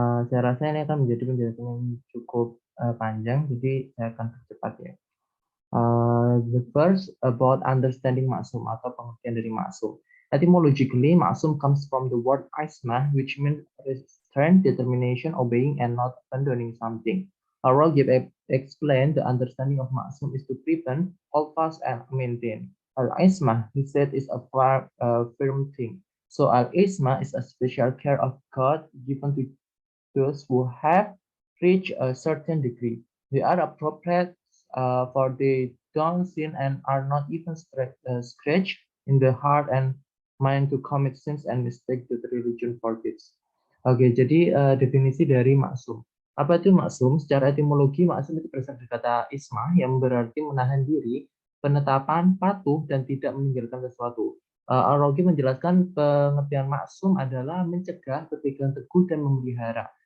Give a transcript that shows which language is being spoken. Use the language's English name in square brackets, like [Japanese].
[Indonesian] Saya rasa ini akan menjadi penjelasan yang cukup panjang, jadi saya akan percepat ya. [English] The first about understanding maksum [Indonesian] atau pengertian dari maksum. [English] Etymologically, maksum comes from the word ismah, which means restraint, determination, obeying, and not abandoning something. Ar-Raghib explained the understanding of maksum is to prevent, hold fast, and maintain. Al-ismah, he said, is a firm thing. So al-ismah is a special care of God given to those who have reached a certain degree. They are appropriate for they don't sin and are not even scratched in the heart and mind to commit sins and mistake that religion forbids. [Indonesian] Oke, jadi definisi dari maksum. Apa itu maksum? Secara etimologi, maksum itu berasal dari kata ismah yang berarti menahan diri, penetapan, patuh, dan tidak meninggalkan sesuatu. Ar-Raghib menjelaskan pengertian maksum adalah mencegah, berpegang teguh, dan memelihara.